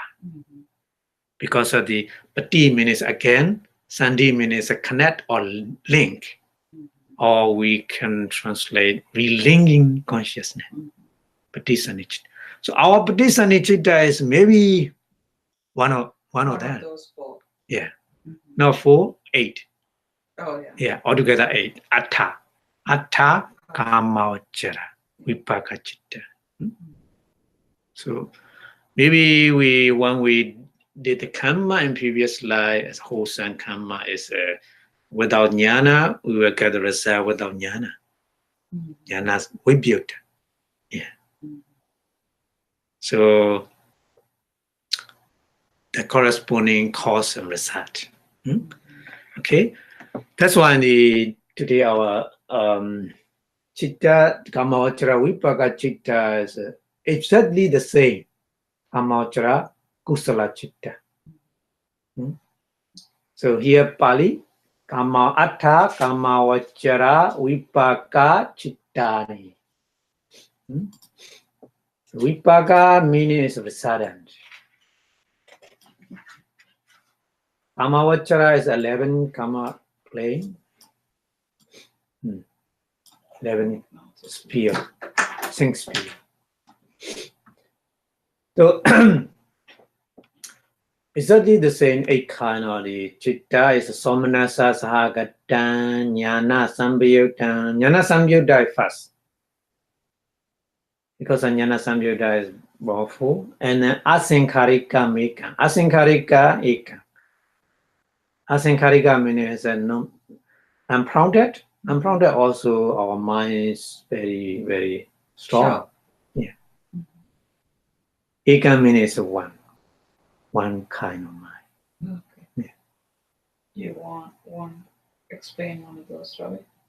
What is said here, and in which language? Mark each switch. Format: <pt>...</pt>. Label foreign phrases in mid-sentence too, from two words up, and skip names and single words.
<en>Because of the pati means again, sandhi means a connect or link, or we can translate relinking consciousness.</en> <pi>Patisandhi chitta.</pi> <en>So our</en> <pi>patisandhi chitta</pi> <en>is maybe one of that. Those 4. Yeah. Not 4, 8. Oh yeah. Yeah, altogether 8.</en> <pi>Atta kamavachara vibhaga chitta.</pi> <en>So maybe when we did the karma in previous life, as wholesome karma is without jnana, we will get the result without jnana.</en> <pi>Jnana vibhyuddha.</pi> <en>Yeah. So the corresponding cause and result. Okay, that's why today our</en> <pi>chitta kamavachara vibhaga chitta</pi> <en>is exactly the same.</en> <pi>Kamavachara kusala chitta.</pi> <en>So here Pali,</en> <pi>atta kamavachara vibhaga chittani.</pi> <en>Vibhaga meaning is resultant. Kamavachara is 11 kama plane. 11 sphere, sing sphere. So exactly the same 8 kind of the chitta is</en> <pi>somanasa sahagatan jnana sambhyuddha. Jnana sambhyuddha</pi> <en>first. Because</en> <pi>jnana sambhyuddha</pi> <en>is powerful. And then</en> <pi>asankarika meka. Asankarika eka.</pi> <en>Asankarika means unprompted. Unprompted also our mind is very, very strong. Sure. Yeah. Eka means one kind of mind. Okay. Yeah. You want explain one of those, Ravi?</en>